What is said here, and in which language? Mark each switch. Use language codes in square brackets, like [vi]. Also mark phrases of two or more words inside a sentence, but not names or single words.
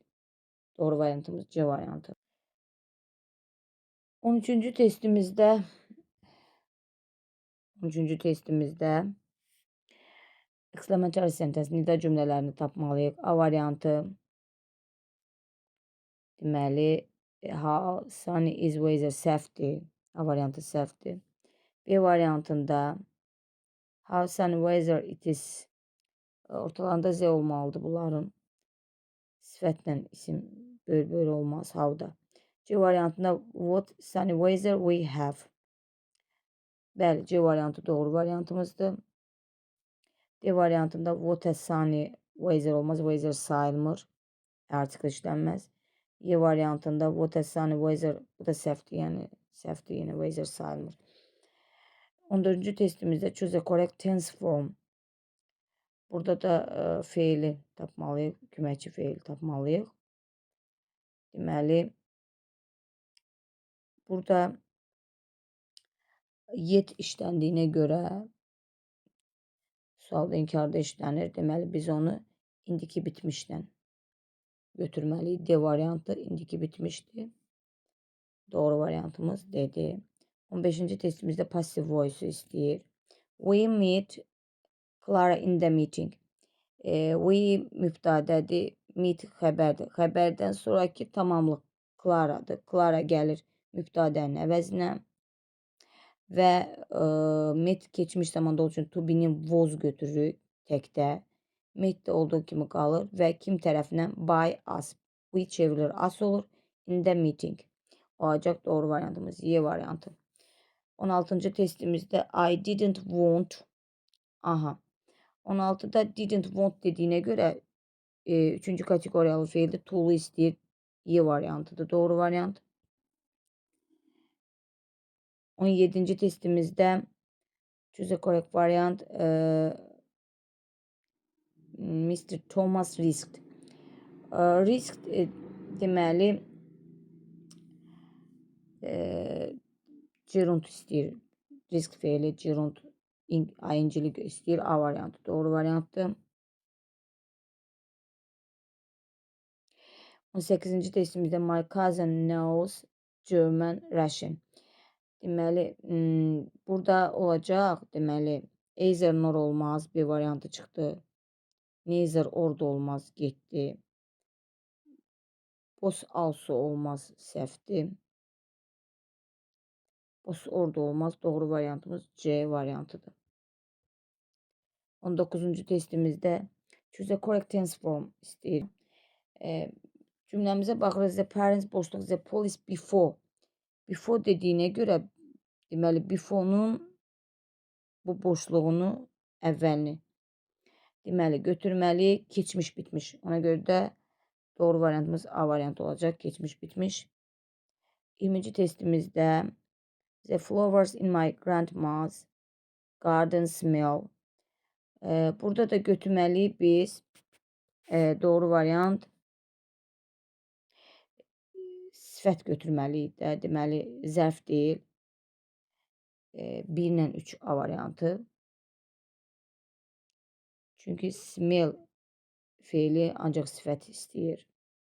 [az] Doğru variantımız C variantı. 13. testimizdə [en] exclamatory sentence, [az] nida cümlələrini tapmalıyıq. A variantı deməli [en] how sunny is weather [az] səhvdir. A variantı səhvdir. B variantında [en] how sunny weather it is [az] ortalarında Z olmalıdır bunların. Sifətlə isim böyle olmaz havda. C variantında [en] what sunny weather we have. [az] Bəli, C variantı doğru variantımızdır. D variantında [en] what a sunny weather olmaz. [az] Weather sayılmır. Article işlənməz. Y variantında [en] what a sunny weather, [az] bu da səhvdir, yəni səhvdir, yine weather sayılmır. 14. [en] testimizdə choose a correct tense form. [az] Burada da feili tapmalıyıq, köməkçi feil tapmalıyıq. Deməli, burada yet işləndiyinə görə sualda inkarda işlənir. Deməli, biz onu indiki bitmişdən götürməliyik. D variantı indiki bitmişdir. Doğru variantımız D'dir. 15. testimizdə [en] passive voice [az] istəyir. [en] We meet Clara in the meeting. [az] We mübtədədir, meet xəbərdir. Xəbərdən sonraki tamamlıq Clara'dır. Clara gəlir mübtədənin əvəzinə və met keçmiş zamanda olduğu üçün [en] to be-nin [az] was götürürük təkdə. Met də olduğu kimi qalır və kim tərəfindən [en] by us. [az] We çevrilir us olur. [en] In the meeting [az] olacaq doğru variantımız Y variantı. [en] 16. testimizdə I didn't want. [az] Aha. 16'da [en] didn't want [az] dediyinə görə 3-cü kateqoriyalı feildə to'lu istəyir. Y variantıdır. Doğru variant. 17. [en] testimizdə choose a correct variant Mr. [az] Thomas risked. Risked deməli gerund istəyir. Risk feili gerund ing'lik istəyir. A variantı doğru variantdır. 18. [en] testimizdə my cousin knows German Russian. [az] Deməli, burada olacaq, deməli, [en] either nor [az] olmaz, B variantı çıxdı. [en] Neither or [az] da olmaz, getdi. [en] Both also [az] olmaz, səhvdir. [en] Both or [az] da olmaz, doğru variantımız C variantıdır. [en] 19. testimizdə choose a correct tense form istəyir. [az] Cümləmizə baxırıq. [en] The parents boşluq the police before. [az] Before dediyinə görə deməli before'nun bu boşluğunu əvvəlini deməli götürməli, keçmiş bitmiş. Ona görə də doğru variantımız A variantı olacaq. Keçmiş bitmiş. 20. [en] testimizdə the flowers in my grandma's garden smell. [az] Burada da götürməliyik biz doğru variant sifət götürməliyik də. Deməli, zərf deyil. 1 ilə 3 A variantı. Çünki smell feili ancaq sifət istəyir.